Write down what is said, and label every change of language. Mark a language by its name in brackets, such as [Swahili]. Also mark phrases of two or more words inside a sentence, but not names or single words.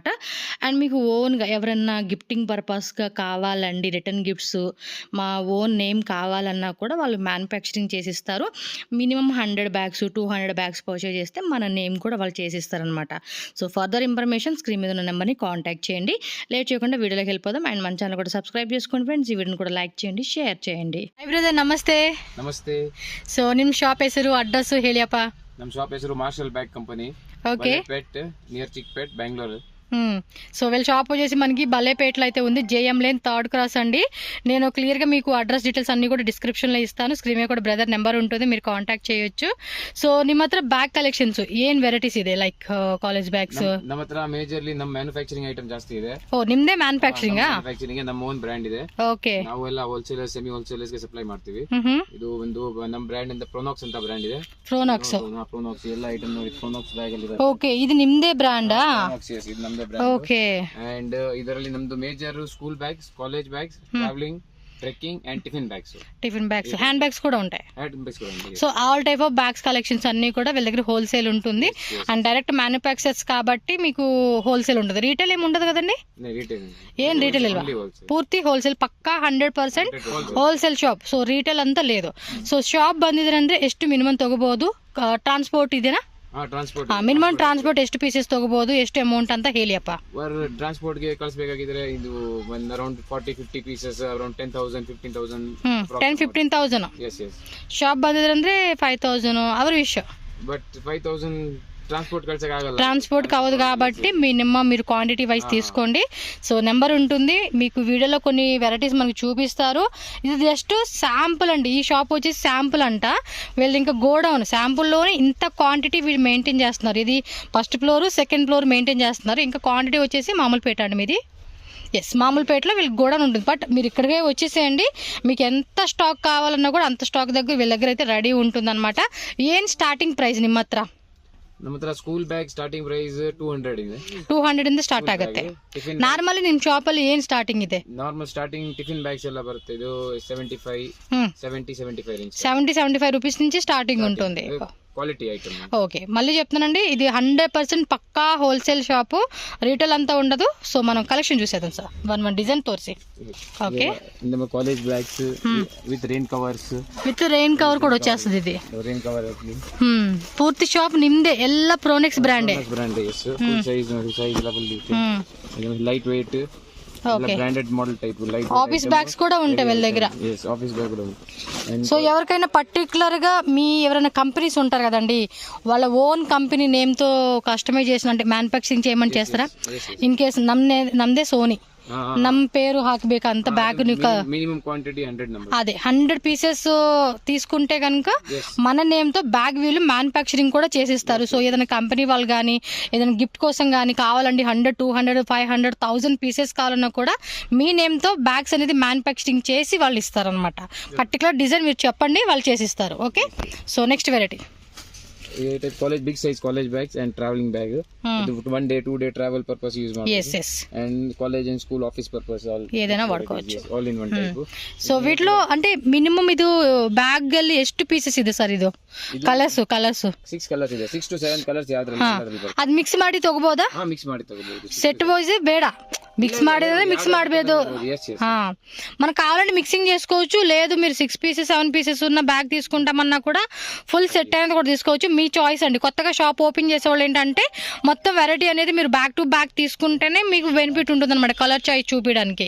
[Telugu] అండ్ మీకు ఓన్గా ఎవరన్నా గిఫ్టింగ్ పర్పస్గా కావాలండి, [English] return gifts [Telugu] మా [English] own name [Telugu] కావాలన్నా కూడా వాళ్ళు మ్యానుఫ్యాక్చరింగ్ చేసిస్తారు. మినిమం 100 bags 200 bags పర్చేజ్ చేస్తే మన నేమ్ కూడా వాళ్ళు చేసిస్తారనమాట. [English] so further information screen [Telugu] మీద ఉన్న నెంబర్ని కాంటాక్ట్ చేయండి. లేట్ చేయకుండా వీడియోలోకి వెళ్ళిపోదాం. అండ్ మన ఛానల్ కూడా సబ్స్క్రైబ్ చేసుకోండి ఫ్రెండ్స్. ఈ వీడియోని కూడా లైక్ చేయండి, ಶೇರ್ చేయండి. [English] hi brother, [Kannada] ನಮಸ್ತೆ. ಸೊ ನಿಮ್ಮ ಶಾಪ್ ಹೆಸರು, ಅಡ್ರೆಸ್ ಹೇಳಿಯಪ್ಪ. ನಮ್ಮ ಶಾಪ್ ಹೆಸರು ಮಾರ್ಷಲ್ ಬ್ಯಾಗ್ ಕಂಪನಿ, [Telugu] ఓకే, [Kannada] ಪೇಟ್ ನಿಯರ್ ಚಿಕ್ಪೇಟ್, ಬೆಂಗಳೂರು. [Telugu] సో వీళ్ళ షాప్ వచ్చేసి మనకి బలేపేటలో అయితే ఉంది. [English] JM lane 3rd cross అండి. [Telugu] నేను క్లియర్గా మీకు [English] address details [Telugu] అన్ని కూడా డిస్క్రిప్షన్లో ఇస్తాను. స్క్రీన్ మీద కూడా బ్రదర్ నెంబర్ ఉంటుంది, మీరు కాంటాక్ట్ చేయొచ్చు. [Kannada] ಸೊ ನಿಮ್ಮ ಹತ್ರ [English] bag collections [Kannada] ಏನ್ ವೆರೈಟೀಸ್ ಇದೆ? [English] like college bags [Kannada] ನಮ್ಮ ಹತ್ರ ಮೇಜರ್ಲಿ ನಮ್ಮ [English] manufacturing item [Kannada] ಜಾಸ್ತಿ ಇದೆ. ಓ, ನಿಮ್ದೇ ಮ್ಯಾನುಫ್ಯಾಕ್ಚರಿಂಗ್? ಮ್ಯಾನುಫ್ಯಾಕ್ಚರಿಂಗ್ ನಮ್ಮ [English] own brand [Kannada] ಇದೆ. ಓಕೆ, ನಾವೆಲ್ಲ ಹೋಲ್ಸೇಲರ್, [English] semi wholesalers [Kannada] ಗೆ ಸಪ್ಲೈ ಮಾಡ್ತೀವಿ. ಇದು ಒಂದು ನಮ್ಮ ಬ್ರ್ಯಾಂಡ್ ಇಂದ ಪ್ರೊನಾಕ್ಸ್ ಅಂತ ಬ್ರ್ಯಾಂಡ್ ಇದೆ. ಪ್ರೊನಾಕ್ಸ್ ಎಲ್ಲ ಐಟಮ್ ನೋಡಿ, ಪ್ರೊನಾಕ್ಸ್ ಬ್ಯಾಗ್ ಅಲ್ಲಿ ಇದೆ. ಓಕೆ, ಇದು ನಿಮ್ದೇ ಬ್ರ್ಯಾಂಡಾ? ಇದು ನಮ್ದೇ ಬ್ರ್ಯಾಂಡ್. ಓಕೆ, ಅಂಡ್ ಇದರಲ್ಲಿ ನಮ್ದು [English] major school bags, college bags, traveling, trekking and tiffin bags hand bags [Telugu] కూడా ఉంటాయి. ఉంటాయి. [English] so all type of bags collections [Telugu] అన్ని కూడా వీళ్ళ దగ్గర హోల్సేల్ ఉంటుంది. [English] and direct manufactures [Telugu] కాబట్టి మీకు హోల్సేల్ ఉంటుంది. రీటైల్ ఏమి ఉండదు కదండి? ఏం రీటైల్ పూర్తి హోల్సేల్, [Kannada] ಪಕ್ಕಾ [English] 100% wholesale shop. [Kannada] ಸೊ ರಿಟೇಲ್ ಅಂತ లేదు. ಸೊ ಶಾಪ್ ಬಂದಿದ್ರೆ ಅಂದ್ರೆ ಎಷ್ಟು ಮಿನಿಮಮ್ ತಗೋಬಹುದು? ಟ್ರಾನ್ಸ್ಪೋರ್ಟ್ ಇದೆನಾ? [English] minimum transport [Kannada] ಎಷ್ಟು ಪೀಸಸ್ ತಗೋಬಹುದು, ಎಷ್ಟು ಅಮೌಂಟ್ ಅಂತ ಹೇಳಿಯಪ್ಪ. ಟ್ರಾನ್ಸ್ಪೋರ್ಟ್ ಗೆ ಕಳಿಸಬೇಕಾಗಿದ್ರೆ ಇದು [English] around 40-50 pieces, around 10,000 15,000 [Kannada] 10-15,000. ಶಾಪ್ ಬಂದಿದ್ರೆ ಅಂದ್ರೆ 5,000 ಅವ್ರ ವಿಷಯ. ಬಟ್ 5,000 [Telugu] ట్రాన్స్పోర్ట్ కావదు కాబట్టి మినిమం మీరు [English] quantity wise [Telugu] తీసుకోండి. సో నెంబర్ ఉంటుంది. మీకు వీడియోలో కొన్ని వెరైటీస్ మనకు చూపిస్తారు. ఇది [English] just sample [Telugu] అండి. ఈ షాప్ వచ్చేసి శాంపుల్ అంట. వీళ్ళు ఇంకా గోడౌన్ శాంపుల్లోనే ఇంత క్వాంటిటీ వీళ్ళు మెయింటైన్ చేస్తున్నారు. ఇది [English] 1st floor 2nd floor maintain [Telugu] చేస్తున్నారు. ఇంకా క్వాంటిటీ వచ్చేసి మామూలు పేట అండి మీది. ఎస్, మామూలుపేటలో వీళ్ళకి గోడౌన్ ఉంటుంది. బట్ మీరు ఇక్కడికే వచ్చేసేయండి. మీకు ఎంత స్టాక్ కావాలన్నా కూడా అంత స్టాక్ దగ్గర వీళ్ళ దగ్గర అయితే రెడీ ఉంటుంది అనమాట. [Kannada] ಏನ್ [English] starting price [Kannada] ನಿಮ್ಮ ಹತ್ರ? ನಮ್ಮ ಹತ್ರ [English] school bag starting price [Kannada] 200 ಇದೆ. 200 ಇಂದ ಸ್ಟಾರ್ಟ್ ಆಗುತ್ತೆ. ನಾರ್ಮಲಿ ನಿಮ್ಮ ಶಾಪ್ ಅಲ್ಲಿ ಏನ್ ಸ್ಟಾರ್ಟಿಂಗ್ ಇದೆ? [English] normal starting tiffin bags [Kannada] ಎಲ್ಲ ಬರುತ್ತೆ. ಇದು 75 70 75 ರೇಂಜ್. [Telugu] 70-75 రూపీస్ నుంచి స్టార్టింగ్ ఉంటుంది. [English] quality item. [Telugu] ఓకే, మళ్ళీ చెప్తున్నానండి, ఇది 100% పక్కా [English] wholesale shop, [Telugu] రీటైల్ అంతా ఉండదు. సో మనం కలెక్షన్ చూసేద్దాం సార్, [English] one design [Telugu] తోర్సి. ఓకే, [English] college bags with rain covers, with rain cover కూడా వచ్చేస్తుంది. ఇది rain cover [Kannada] ಪೂರ್ತಿ ಶಾಪ್ ನಿಮ್ದೆ, ಎಲ್ಲ ಪ್ರೋನೆಕ್ಸ್ ಬ್ರ್ಯಾಂಡ್. [English] full size level light weight, branded model type light office bags [Telugu] కూడా ఉంటాయి వీళ్ళ దగ్గర. [English] office bag [Telugu] కూడా. సో ఎవరికైనా పర్టికులర్ గా మీ ఎవరైనా కంపెనీస్ ఉంటారు కదండి, వాళ్ళ [English] own company name [Telugu] తో కస్టమైజ్ చేసిన అంటే మ్యానుఫ్యాక్చరింగ్ చేయమని చేస్తారా? [English] in case [Kannada] ನಮ್ದೇ ಸೋನಿ, ನಮ್ಮ పేరు ಹಾಕಬೇಕಂತ బ్యాగ్ [English] minimum quantity 100 number, [Telugu] అదే 100 పీసెస్ తీసుకుంటే కనుక మన నేమ్ తో బ్యాగ్ వీళ్ళు మ్యానుఫ్యాక్చరింగ్ కూడా చేసిస్తారు. సో ఏదైనా కంపెనీ వాళ్ళు కానీ ఏదైనా గిఫ్ట్ కోసం కానీ కావాలండి, 100, 200, 500, 1000 పీసెస్ కావాలన్నా కూడా మీ నేమ్ తో బ్యాగ్స్ అనేది మ్యానుఫ్యాక్చరింగ్ చేసి వాళ్ళు ఇస్తారనమాట. పర్టికులర్ డిజైన్ మీరు చెప్పండి, వాళ్ళు చేసిస్తారు. [English] okay, so next variety college big size college bags and traveling bag, 1 day 2 day travel purpose use ಮಾಡ್ಬೋದು. and college and school office purpose [Telugu] ఏదైనా వాడుకోవచ్చు, [English] all in one type. [Telugu] సో వీటిలో అంటే మినిమం [Kannada] ಇದು ಬ್ಯಾಗ್ ಅಲ್ಲಿ ಎಷ್ಟು ಪೀಸಸ್ ಇದೆ ಸರ್? ಇದು ಕಲರ್ಸ್ 6 ಕಲರ್ಸ್ ಇದೆ, 6 to 7 ಕಲರ್ಸ್ ಯಾವ್ದ್ರಲ್ಲಿ ಅದು ಮಿಕ್ಸ್ ಮಾಡಿ ತಗೋಬಹುದಾ? ಮಿಕ್ಸ್ ಮಾಡಿ ತಗೋಬಹುದು. [English] set wise [Kannada] ಬೇಡ, [Telugu] మిక్స్ ಮಾಡಿದ್ರೆ మిక్స్ ಮಾಡಬಹುದು. మనకు కావాలంటే మిక్సింగ్ చేసుకోవచ్చు, లేదు మీరు 6 pieces 7 pieces ఉన్న బ్యాగ్ తీసుకుంటామన్నా కూడా [English] full set [Telugu] అనేది కూడా తీసుకోవచ్చు. మీ చాయిస్ అండి. కొత్తగా షాప్ ఓపెన్ చేసేవాళ్ళు ఏంటంటే మొత్తం వెరైటీ అనేది మీరు [English] back to back [Telugu] తీసుకుంటేనే మీకు బెనిఫిట్ ఉంటుంది అనమాట, [English] color choice [Telugu] చూపించడానికి.